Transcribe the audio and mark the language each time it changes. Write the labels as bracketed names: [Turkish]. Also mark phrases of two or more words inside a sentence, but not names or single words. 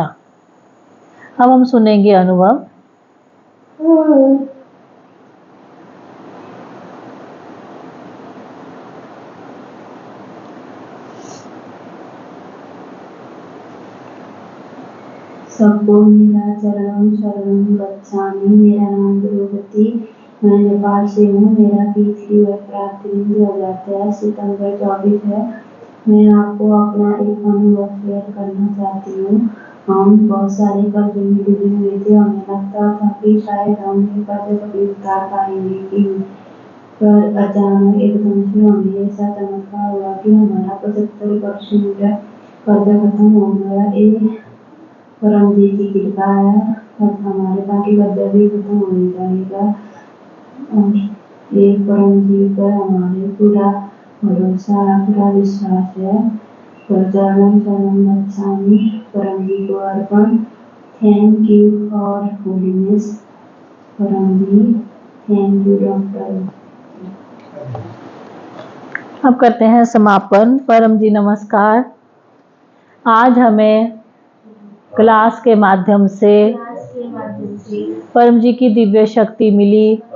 [Hindi] अब हम सुनेंगे अनुभव। सबको मेरा [Pali] चरणम शरणम गच्छामि। [Hindi] मेरा नाम द्रौपदी, मैं नेपाल से हूँ। मेरा P3Y प्राप्त दिन 2023 सितंबर 24 है। मैं आपको अपना एक अनुभव शेयर करना चाहती हूँ। हम बहुत सारे कर्ज में डूबे हुए थे। हमें लगता था कि शायद हम ये कर्ज कभी उतार पाएंगे कि, पर अचानक एकदम से हमें ऐसा चमत्कार हुआ कि हमारा 75% कर्ज खत्म हो गया। परम जी की कृपा है, अब हमारे बाकी कर्जा भी खत्म होने जाएगा। एक परम जी पर हमारे पूरा भरोसा, पूरा विश्वास है। [Pali] चरणम शरणम गच्छामि, [Hindi] परम जी को अर्पण। [English] Thank you for holiness Param ji. Thank you doctor. [Hindi] अब करते हैं समापन। परम जी नमस्कार। आज हमें क्लास के माध्यम से परम जी की दिव्य शक्ति मिली।